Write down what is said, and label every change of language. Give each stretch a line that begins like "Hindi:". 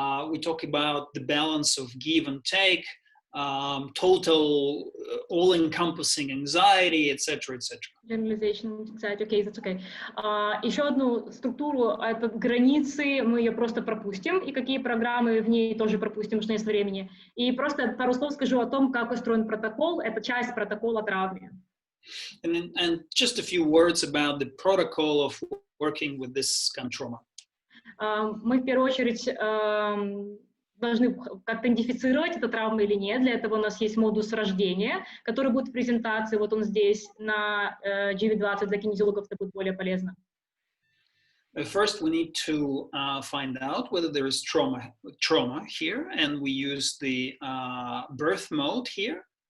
English: We talk about the balance of give and take, total all-encompassing anxiety, etc., etc. Generalization anxiety, okay, that's okay.
Russian: Еще одну структуру, это границы, мы ее просто пропустим, и какие программы в ней тоже пропустим, потому что нет времени. И просто пару слов скажу о том, как устроен протокол, это часть протокола травмы.
English: And just a few words about the protocol of working with this kind of trauma.
Russian: Мы в первую очередь должны как-то идентифицировать, это травма или нет. Для этого у нас есть модус рождения, который будет в презентации. Вот он здесь на GV20. Для кинезиологов это будет более полезно.
English: First, we need to find out whether there is trauma here, and we use the birth mode here.